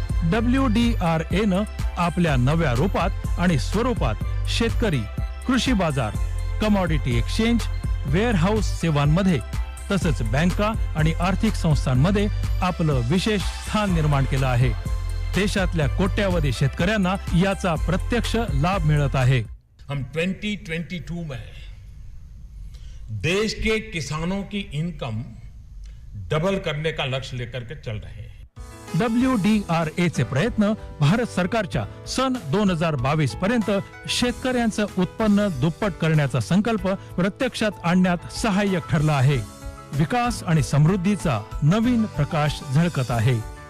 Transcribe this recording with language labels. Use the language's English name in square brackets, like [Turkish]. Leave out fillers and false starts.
[Marathi] WDRA न आपल्या नव्या रूपात आणि स्वरूपात शेतकरी, कृषी बाजार, कमॉडिटी एक्सचेंज, वेअरहाऊस सेवांमध्ये तसंच बँका आणि आर्थिक संस्थांमध्ये आपलं विशेष स्थान निर्माण केलं आहे. देशातल्या कोट्यावधी शेतकऱ्यांना याचा प्रत्यक्ष लाभ मिळत आहे. [Hindi] हम 2022 में देश के किसानों की इनकम डबल करने का लक्ष्य लेकर के चल रहे हैं. [Marathi] WDRA चे प्रयत्न भारत सरकारच्या सन 2022 पर्यंत शेतकऱ्यांचं उत्पन्न दुप्पट करण्याचा संकल्प प्रत्यक्षात आणण्यात सहाय्यक ठरला आहे. विकास आणि समृद्धीचा नवीन प्रकाश झळकत आहे.